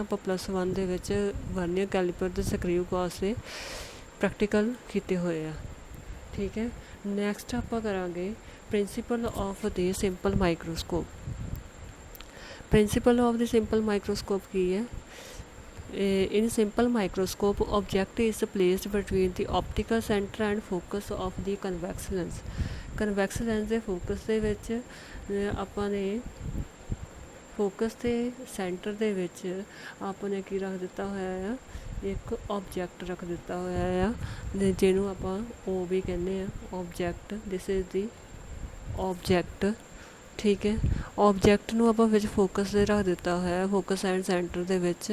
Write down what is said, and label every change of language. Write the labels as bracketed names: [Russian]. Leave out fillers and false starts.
[Punjabi] ਆਪਾਂ +1 ਦੇ ਵਿੱਚ ਵਰਨੀਅਰ ਕੈਲੀਪਰ ਦੇ ਸਕਰਿਊ ਬਾਕਸ ਦੇ ਪ੍ਰੈਕਟੀਕਲ ਕੀਤੇ ਹੋਏ ਆ। ਠੀਕ ਹੈ, ਨੈਕਸਟ ਆਪਾਂ ਕਰਾਂਗੇ [English] Principle of the simple microscope. Principle of the simple microscope [Punjabi] ਕੀ ਹੈ? [English] In simple microscope, object is placed between the optical center and focus of the convex lens. [Punjabi] Convex lens ਦੇ ਫੋਕਸ ਦੇ ਵਿੱਚ ਆਪਾਂ ਨੇ ਫੋਕਸ ਦੇ centre ਦੇ ਵਿੱਚ ਆਪਾਂ ਨੇ ਕੀ ਰੱਖ ਦਿੱਤਾ ਹੋਇਆ ਆ, ਇੱਕ ਆਬਜੈਕਟ ਰੱਖ ਦਿੱਤਾ ਹੋਇਆ ਆ ਜਿਹਨੂੰ ਆਪਾਂ ਉਹ ਵੀ ਕਹਿੰਦੇ ਆ object. [English] This is the object. [Punjabi] ਠੀਕ ਹੈ, ਆਬਜੈਕਟ ਨੂੰ ਆਪਾਂ ਵਿੱਚ ਫੋਕਸ 'ਤੇ ਰੱਖ ਦਿੱਤਾ ਹੋਇਆ, ਫੋਕਸ ਐਂਡ ਸੈਂਟਰ ਦੇ ਵਿੱਚ।